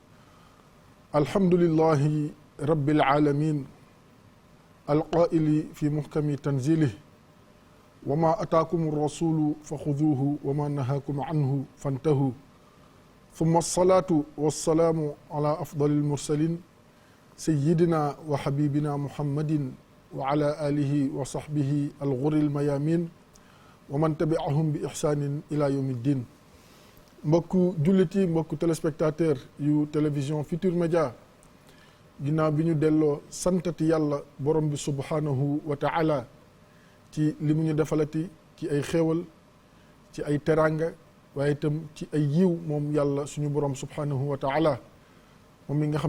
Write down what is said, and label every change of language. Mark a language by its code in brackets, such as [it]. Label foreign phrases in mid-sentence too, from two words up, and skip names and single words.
[ar] الحمد لله رب العالمين القائل في محكم تنزيله وما أتاكم الرسول فخذوه وما نهاكم عنه فانتهوا ثم الصلاة والسلام على أفضل المرسلين سيدنا وحبيبنا محمد وعلى آله وصحبه الغر الميامين ومن تبعهم بإحسان إلى يوم الدين. [wo] mbokku jullit yi mbokku téléspectateur yu télévision Futurs Médias ginnaaw bi ñu delloo santati yàlla borom bi [ar] سبحانه وتعالى [wo] ci li mu ñu defalati ci ay xéewal ci ay teranga waaye itam ci ay yiw moom yàlla suñu borom [ar] سبحانه وتعالى [wo] moom mi nga xam